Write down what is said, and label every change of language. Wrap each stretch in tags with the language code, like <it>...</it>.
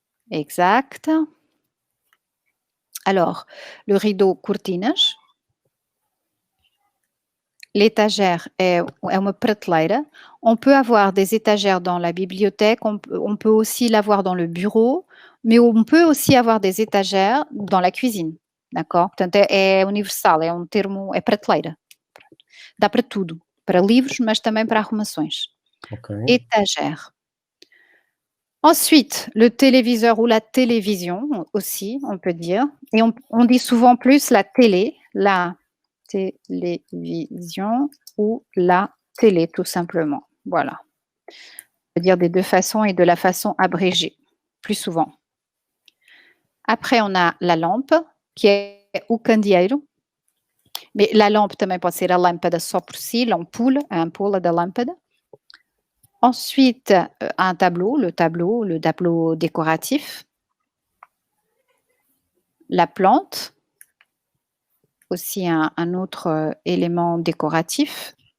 <fr>Exact. Alors, le rideau, cortinas.</fr> <pt>L'étagère é uma prateleira.</pt> <fr>On peut avoir des étagères dans la bibliothèque, on peut aussi l'avoir dans le bureau, mais on peut aussi avoir des étagères dans la cuisine, d'accord?</fr> <pt>Portanto, é universal, é um termo, é prateleira. Dá para tudo, para livros, mas também para arrumações. Ok.</pt> <fr>Étagère. Ensuite, le téléviseur ou la télévision aussi, on peut dire, et on dit souvent plus la télé, la télévision ou la télé tout simplement. Voilà. On peut dire des 2 façons et de la façon abrégée, plus souvent. Après, on a la lampe, qui est</fr> <pt>o candeeiro.</pt> <fr>Mais la lampe</fr> <pt>também pode ser a lâmpada só por si, l'ampoule, a ampola da lâmpada.</pt> <fr>Ensuite, un tableau, le tableau décoratif. La plante, aussi un autre, élément décoratif.</fr>